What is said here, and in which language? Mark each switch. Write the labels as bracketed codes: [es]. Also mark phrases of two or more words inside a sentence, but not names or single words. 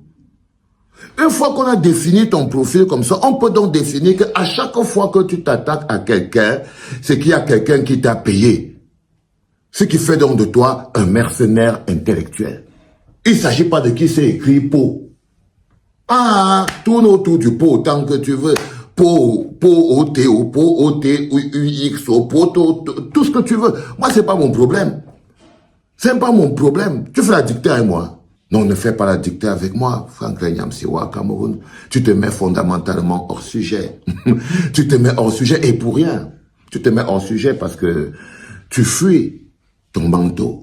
[fr] Une fois qu'on a défini ton profil comme ça, on peut donc définir qu'à chaque fois que tu t'attaques à quelqu'un, c'est qu'il y a quelqu'un qui t'a payé. Ce qui fait donc de toi un mercenaire intellectuel. Il ne s'agit pas de qui s'est écrit pot. Ah, tourne autour du pot autant que tu veux. Pot, O-T-O, pot, O-T-U-X-O, pot, tout ce que tu veux. Moi, c'est pas mon problème. C'est pas mon problème. Tu fais la dictée avec moi. Non, ne fais pas la dictée avec moi, Franklin Nyamsiwa Cameroun. Tu te mets fondamentalement hors sujet. Tu te mets hors sujet et pour rien. Tu te mets hors sujet parce que tu fuis ton manteau.